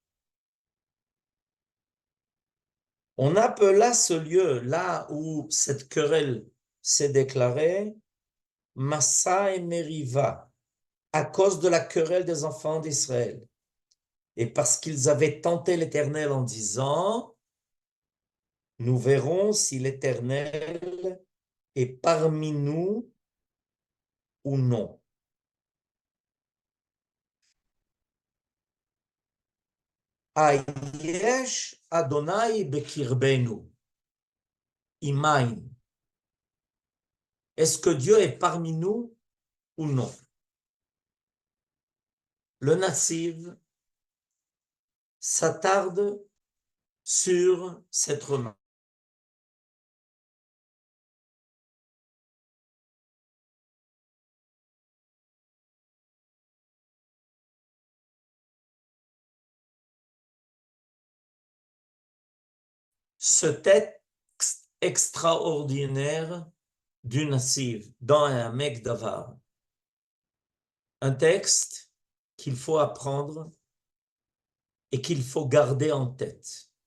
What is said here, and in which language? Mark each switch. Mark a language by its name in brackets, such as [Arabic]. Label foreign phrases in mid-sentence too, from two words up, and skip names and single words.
[French] On appela ce lieu, là où cette querelle s'est déclarée, Massa et Meriva, à cause de la querelle des enfants d'Israël. Et parce qu'ils avaient tenté l'Éternel en disant, nous verrons si l'Éternel est parmi nous ou non. [Hebrew] היש ה' בקרבנו אם אין. [French] Est-ce que Dieu est parmi nous ou non? Le Nassiv s'attarde sur cette remarque. Ce texte extraordinaire du Nassiv dans un Ha'amek Davar, un texte qu'il faut apprendre et qu'il faut garder en tête.